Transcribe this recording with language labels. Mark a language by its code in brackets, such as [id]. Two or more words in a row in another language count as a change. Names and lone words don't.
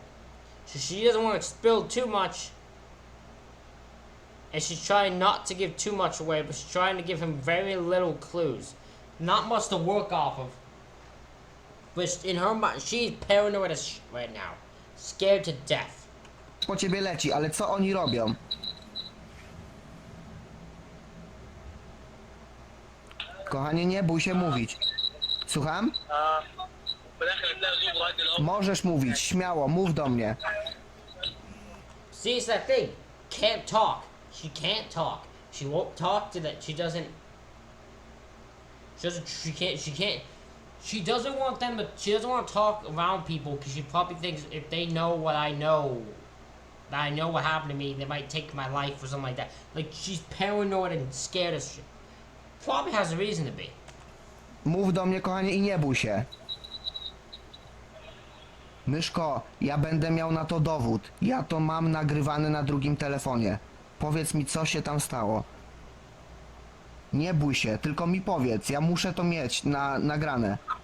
[en] So she doesn't want to spill too much. And she's trying not to give too much away, but she's trying to give him very little clues. Not much to work off of. But in her mind, she's paranoid as shit right now. Scared to death. [pl] Po ciebie leci, ale co oni robią? Kochanie, nie bój się mówić. Słucham? [ar] في الاخر تلاقي زوج راجل الاب. [pl] Możesz mówić, śmiało, mów do mnie. [en] See, it's that thing. Can't talk. She can't talk. She won't talk to that. She doesn't. She can't. She doesn't want them to. She doesn't want to talk around people because she probably thinks if they know what I know, that I know what happened to me, they might take my life or something like that. Like, she's paranoid and scared as shit. Probably has a reason to be. [pl] Mów do mnie, kochanie, i nie bój się. Myszko, ja będę miał na to dowód. Ja to mam nagrywane na drugim telefonie. Powiedz mi, co się tam stało. Nie bój się, tylko mi powiedz. Ja muszę to mieć nagrane.